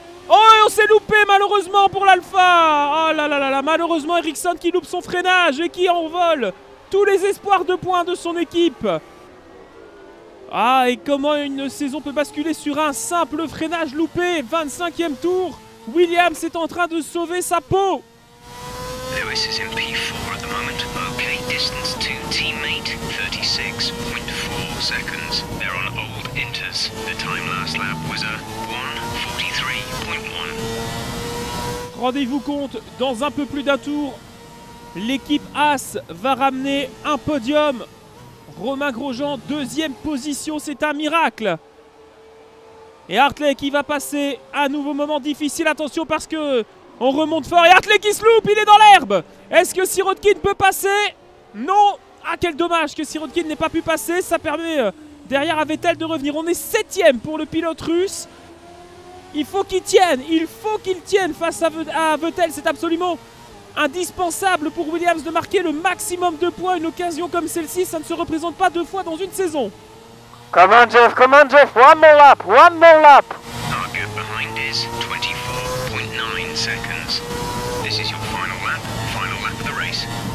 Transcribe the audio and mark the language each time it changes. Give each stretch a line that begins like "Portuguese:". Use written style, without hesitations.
French: Oh, et on s'est loupé malheureusement pour l'Alpha. Oh là là là là, malheureusement Ericsson qui loupe son freinage et qui envole tous les espoirs de points de son équipe. Ah, et comment une saison peut basculer sur un simple freinage loupé. 25e tour, Williams est en train de sauver sa peau.
English: Lewis is in P4 at the moment. Okay, distance to teammate 36.4 seconds. They're on old inters. The time last lap was a 1:43.1.
French: Rendez-vous compte, dans un peu plus d'un tour, l'équipe As va ramener un podium. Romain Grosjean, 2e position, c'est un miracle. Et Hartley qui va passer un nouveau moment difficile. Attention parce que on remonte fort. Et Hartley qui se loupe, il est dans l'herbe. Est-ce que Sirotkin peut passer? Non. Ah, quel dommage que Sirotkin n'ait pas pu passer. Ça permet derrière à Vettel de revenir. On est 7ème pour le pilote russe. Il faut qu'il tienne face à Vettel. C'est absolument indispensable pour Williams de marquer le maximum de points. Une occasion comme celle-ci, ça ne se représente pas 2 fois dans une saison.
English: Come on Jeff, one more lap, one more lap. Our gap behind is 24.9 seconds. This is your final lap of the race.